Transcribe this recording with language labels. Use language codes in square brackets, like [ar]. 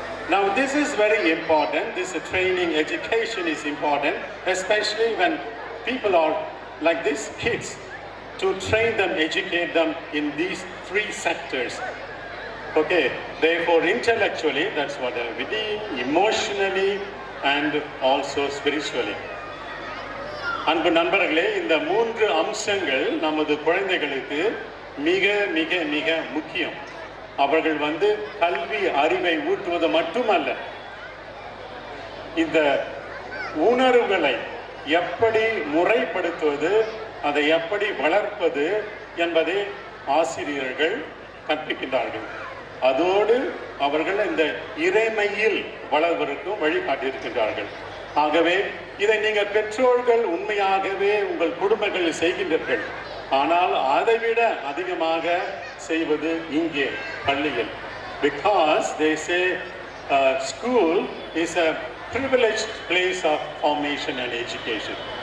[en] Now this is very important. This training, education is important, especially when people are like these kids, to train them, educate them in these three sectors. Okay, therefore intellectually, that's what we do, emotionally, and also spiritually. [ta] அன்பு நண்பர்களே, இந்த மூன்று அம்சங்கள் நமது குழந்தைகளுக்கு மிக மிக மிக முக்கியம். அவர்கள் கல்வி அறிவை ஊட்டுவது மட்டுமல்ல, இந்த உணர்வுகளை எப்படி முறைப்படுத்துவது, அதை எப்படி வளர்ப்பது, என்பதை ஆசிரியர்கள் கற்பிக்கின்றார்கள். அதோடு அவர்கள் இந்த இறைமையில் வளர்வதற்கும் வழிகாட்டியிருக்கின்றார்கள். ஆகவே இதை நீங்கள் பெற்றோர்கள் உண்மையாகவே உங்கள் குடும்பங்களில் செய்கின்றீர்கள். ஆனால் அதைவிட அதிகமாக செய்வது இங்கே பள்ளியில். [en] Because they say school is a privileged place of formation and education.